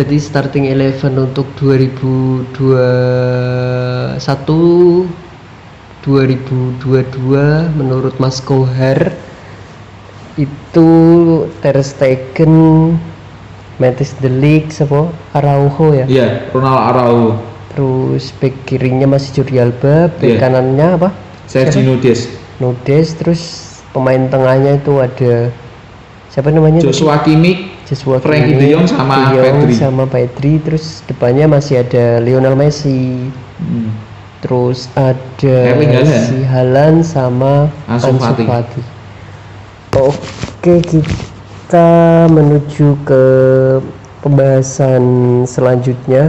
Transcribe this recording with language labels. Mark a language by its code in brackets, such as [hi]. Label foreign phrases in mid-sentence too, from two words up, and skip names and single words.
[id] berarti starting 11 untuk 2021 2022 menurut Mas Kohar itu Ter Stegen, Matthijs de Ligt, siapa? Araujo ya. Iya, Ronald Araujo, Terus back kirinya masih Jordi Alba, back Iya. kanannya apa? Sergio Dest, Nudes, terus pemain tengahnya itu ada siapa namanya? Joshua Kimmich, Joshua Frenkie de Kimmich, Jong sama De Jong Pedri. sama Pedri, terus depannya masih ada Lionel Messi, Hmm. terus ada Erling Haaland. si Haaland sama Ansu Ansu Fati. Fati. Oke, kita menuju ke pembahasan selanjutnya.